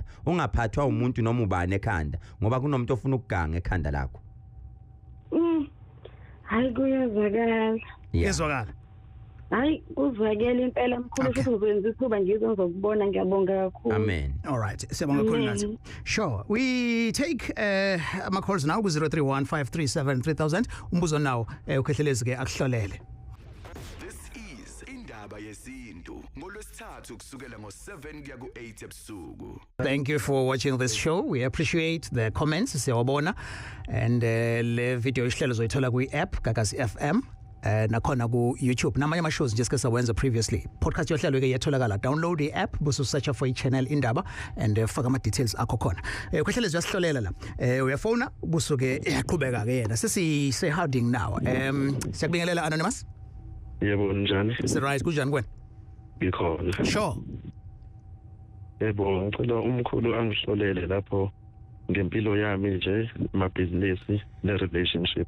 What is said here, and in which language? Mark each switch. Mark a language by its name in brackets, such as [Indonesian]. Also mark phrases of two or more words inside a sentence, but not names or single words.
[Zulu] Ungaphathwa umuntu noma ubani ekhanda ngoba kunomuntu ofuna ukuganga ekhanda lakho. Hayi kuyazwakala. Yezwakala. Hayi kuzwakela impela mkhulu futhi ngizoyenza ithuba ngizokubona ngiyabonga kakhulu. Amen. [English] All right. [Zulu] Siyabonga kakhulu nathi. [English] Sure. We take [Zulu] ama [English] calls now [Zulu] ku 031 537 3000 umbuzo nawo ukhehlelezi ke akuhlolele. [English] This is [Zulu] Indaba Yesintu ngolwesithathu kusukela ngo7 kuya ku8 ebusuku. [English] Thank you for watching this show. We appreciate the comments siyawabona and le video ihlelo zoyithola kwi-app Gagasi FM nakhona ku YouTube namanye ama shows nje sike sawenza previously. [Zulu] Podcast yohlelo ke yatholakala, [English] download the app busu search for channel Indaba and [Zulu] faka ama [English] details [Zulu] akho khona. Khehlelezi uyasihlolela la. Uyafona busuke yaqhubeka ke yena. [English] Say howding now. [Zulu] Siyakubingelela Anonymous. Yebo njani? Sirise kunjani kwena? Ngikhona. [English] Sure. [Zulu] Yebo ngicela umkhulu angihlolele lapho ngempilo yami nje amabhizinisi ne-relationship.